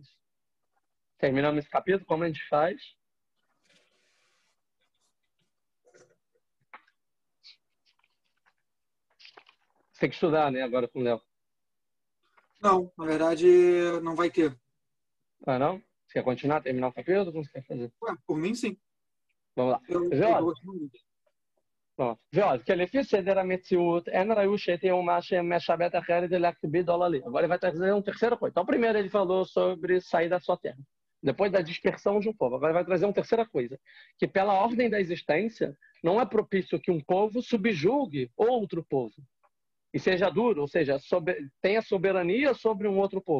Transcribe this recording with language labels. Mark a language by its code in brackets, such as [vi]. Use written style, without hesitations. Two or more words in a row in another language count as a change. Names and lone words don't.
[pt] Terminamos esse capítulo, como a gente faz? Você tem que estudar, né, agora com o Léo. Não, na verdade, não vai ter. Ah, não? Você quer continuar, terminar o capítulo? Como você quer fazer? Ué, por mim, sim. Vamos lá. [he] Que לפי סדר המציאות, אין ראוי שתהיה אומה שמשבט אחרת להקביד או להעלים. [pt] Agora ele vai trazer um terceiro coisa. Então, primeiro ele falou sobre sair da sua terra. Depois da dispersão de um povo. Agora ele vai trazer uma terceira coisa. Que pela ordem da existência, não é propício que um povo subjugue outro povo. E seja duro, ou seja, tenha soberania sobre um outro povo.